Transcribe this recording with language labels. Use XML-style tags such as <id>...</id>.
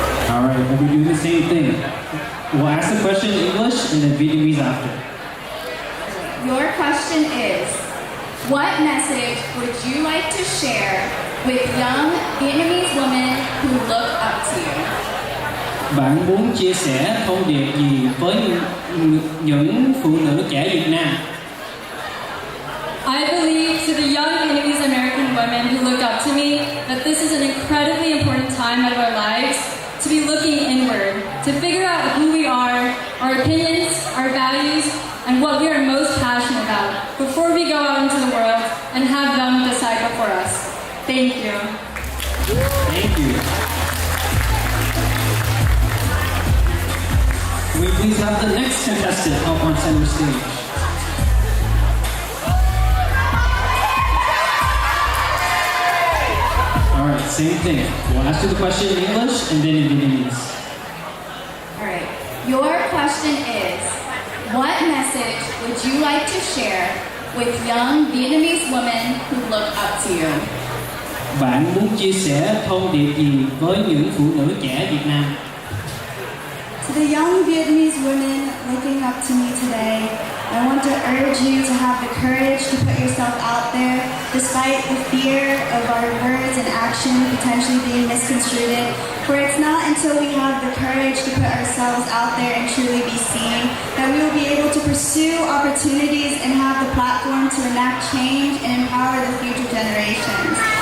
<en>Alright, we'll be doing the same thing. We'll ask the question in English and then Vietnamese after. Your question is, what message would you like to share with young Vietnamese women who look up to you?</en> <vi>Bạn muốn chia sẻ thông điệp gì với những phụ nữ trẻ Việt Nam?</vi> <en>I believe to the young Vietnamese-American women who look up to me that this is an incredible time out of our lives to be looking inward, to figure out who we are, our opinions, our values, and what we are most passionate about before we go out into the world and have them decide before us. Thank you. Thank you. Can we please have the next contestant up on center stage? All right, same thing. We'll ask you the question in English and then in Vietnamese. All right. Your question is, what message would you like to share with young Vietnamese women who look up to you?</en> <vi>Bạn muốn chia sẻ thông điệp gì với những phụ nữ trẻ Việt Nam?</vi> <en>To the young Vietnamese women looking up to me today, I want to urge you to have the courage to put yourself out there despite the fear of our words and action potentially being misconstrued. For it's not until we have the courage to put ourselves out there and truly be seen that we will be able to pursue opportunities and have the platform to enact change and empower the future generations.</en>